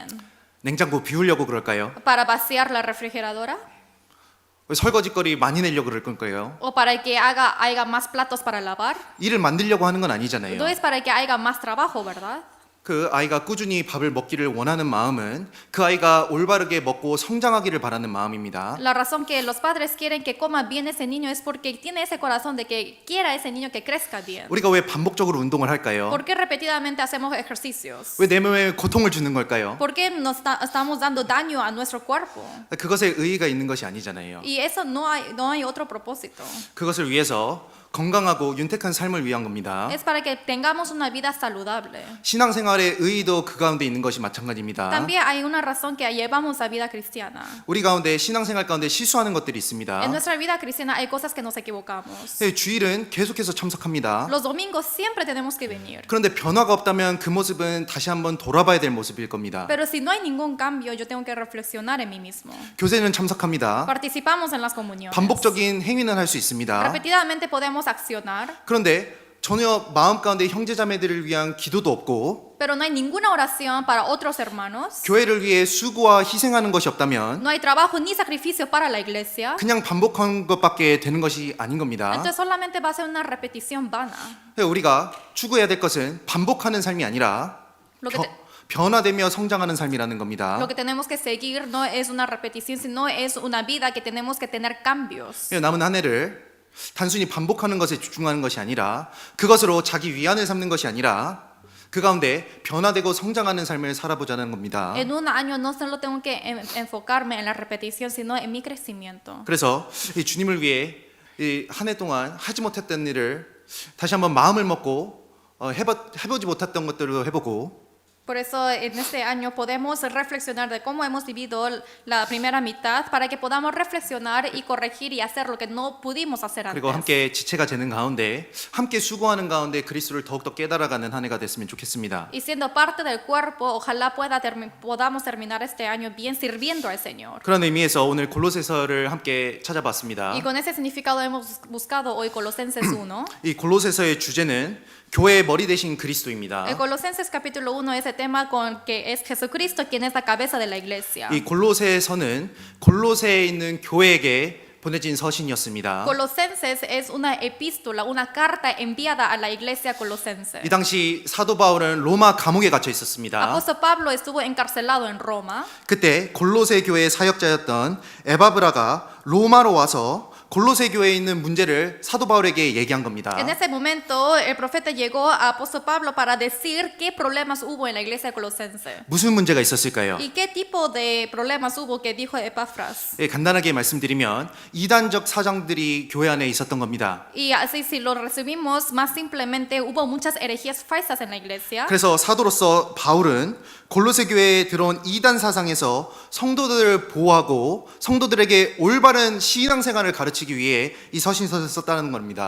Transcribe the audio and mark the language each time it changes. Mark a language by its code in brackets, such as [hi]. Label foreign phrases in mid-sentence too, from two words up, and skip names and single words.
[ko] 냉장고 비우려고 그럴까요? [es] ¿Para vaciar la refrigeradora? [ko] 왜 설거지거리 많이 내려고 그럴 걸까요? [es] ¿O para que haya más platos para lavar? [ko] 일을 만들려고 하는 건 아니잖아요. [es] No es para que haya más trabajo, ¿verdad? [ko] 그 아이가 꾸준히 밥을 먹기를 원하는 마음은 그 아이가 올바르게 먹고 성장하기를 바라는 마음입니다. [es] La razón que los padres quieren que coma bien ese niño es porque tiene ese corazón de que quiera ese niño que crezca bien. [ko] 우리가 왜 반복적으로 운동을 할까요? [es] ¿Por qué repetidamente hacemos ejercicios? [ko] 왜 내 몸에 고통을 주는 걸까요? [es] ¿Por qué nos estamos dando daño a nuestro cuerpo? [ko] 그것에 의의가 있는 것이 아니잖아요. [es] Y eso no hay otro propósito. [ko] 그것을 위해서 건강하고 윤택한 삶을 위한 겁니다. [es] Es para que tengamos una vida saludable. [ko] 신앙생활의 의의도 그 가운데 있는 것이 마찬가지입니다. [es] También hay una razón que llevamos la vida cristiana. [ko] 우리 가운데 신앙생활 가운데 실수하는 것들이 있습니다. [es] En nuestra vida cristiana hay cosas que nos equivocamos. [ko] 주일은 계속해서 참석합니다. [es] Los domingos siempre tenemos que venir. [ko] 그런데 변화가 없다면 그 모습은 다시 한번 돌아봐야 될 모습일 겁니다. [es] Pero si no hay ningún cambio, yo tengo que reflexionar en mí mismo. [ko] 교제는 참석합니다. [es] Participamos en las comuniones. [ko] 반복적인 행위는 할 수 있습니다. [es] Repetidamente podemos accionar, [ko] 그런데 전혀 마음 가운데 형제자매들을 위한 기도도 없고 [es] pero no hay ninguna oración para otros hermanos. [ko] 교회를 위해 수고와 희생하는 것이 없다면 [es] No hay trabajo ni sacrificio para la iglesia. [ko] 그냥 반복한 것밖에 되는 것이 아닌 겁니다. [es] Entonces solamente va a ser una repetición vana. [ko] 우리가 추구해야 될 것은 반복하는 삶이 아니라 [es] Lo que, [ko] 변화되며 성장하는 삶이라는 겁니다. [es] lo que tenemos que seguir no es una repetición, sino es una vida que tenemos que tener cambios. [ko] 남은 한 해를 단순히 반복하는 것에 집중하는 것이 아니라 그것으로 자기 위안을 삼는 것이 아니라 그 가운데 변화되고 성장하는 삶을 살아보자는 겁니다. [es] En un año no solo tengo que enfocarme en la repetición, sino en mi crecimiento. [ko] 그래서 이 주님을 위해 이 한 해 동안 하지 못했던 일을 다시 한번 마음을 먹고 해보지 못했던 것들도 해보고 [es] Por eso en este año podemos reflexionar de cómo hemos vivido la primera mitad para que podamos reflexionar y corregir y hacer lo que no pudimos hacer antes. [ko] 그리고 함께 지체가 되는 가운데 함께 수고하는 가운데 그리스도를 더욱더 깨달아가는 한 해가 됐으면 좋겠습니다. [es] Y siendo parte del cuerpo, ojalá podamos terminar este año bien sirviendo al Señor. [ko] 그런 의미에서 오늘 골로새서를 함께 찾아봤습니다. [es] Y con ese significado hemos buscado hoy Colosenses 1. [ko] 이 골로새서의 주제는 교회의 머리 대신 그리스도입니다. [es] En Colosenses capítulo 1 ese tema con que es Jesucristo quien es la cabeza de la iglesia. [ko] 이 골로새서는 골로새에 있는 교회에게 보내진 서신이었습니다. [es] Colosenses es una epístola, una carta enviada a la iglesia colosense. [ko] 이 당시 사도 바울은 로마 감옥에 갇혀 있었습니다. [es] Apóstol Pablo estuvo encarcelado en Roma. [ko] 그때 골로새 교회의 사역자였던 에바브라가 로마로 와서 골로새 교회에 있는 문제를 사도 바울에게 얘기한 겁니다. [es] En ese momento el profeta llegó a apóstol Pablo para decir qué problemas hubo en la iglesia colosense. [ko] 무슨 문제가 있었을까요? [es] ¿Y qué tipo de problemas hubo que dijo Epafras? [ko] 예, 간단하게 말씀드리면 이단적 사장들이 교회 안에 있었던 겁니다. [es] Y así si lo resumimos más simplemente hubo muchas herejías falsas en la iglesia. [ko] 그래서 사도로서 바울은 골로새 교회에 들어온 이단 사상에서 성도들을 보호하고 성도들에게 올바른 신앙생활을 가르치기 위해 이 서신서를 썼다는 겁니다.